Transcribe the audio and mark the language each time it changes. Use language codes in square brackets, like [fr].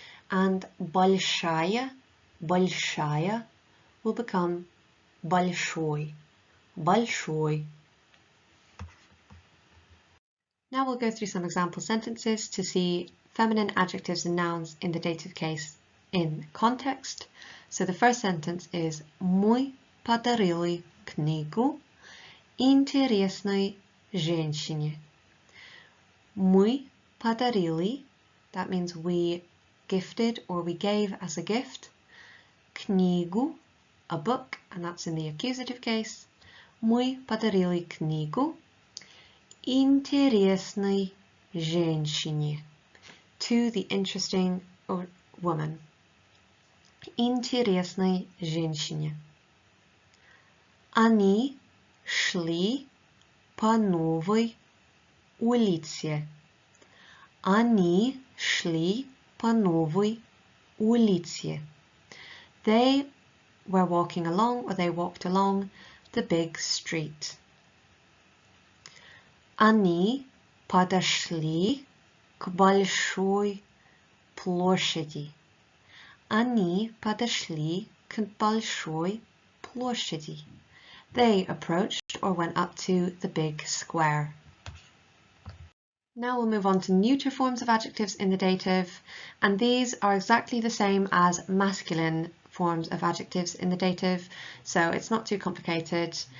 [en] And [ru] большая, большая [en] will become [ru] большой, большой. [en] Now we'll go through some example sentences to see feminine adjectives and nouns in the dative case in context. So the first sentence is [ru] Мы подарили книгу интересной женщине. Мы подарили, [en] that means we gifted or we gave as a gift. [ru] Книгу, [en] a book, and that's in the accusative case. [ru] Мы подарили книгу интересной женщине. [en] To the interesting woman. [ru] Интересной женщине. Они шли по новой улице. Они шли по новой улице. [en] They were walking along, or they walked along the big street. [ru] Они подошли к большой площади. Они подошли к большой площади. [en] They approached or went up to the big square. Now we'll move on to neuter forms of adjectives in the dative, and these are exactly the same as masculine forms of adjectives in the dative, so it's not too complicated.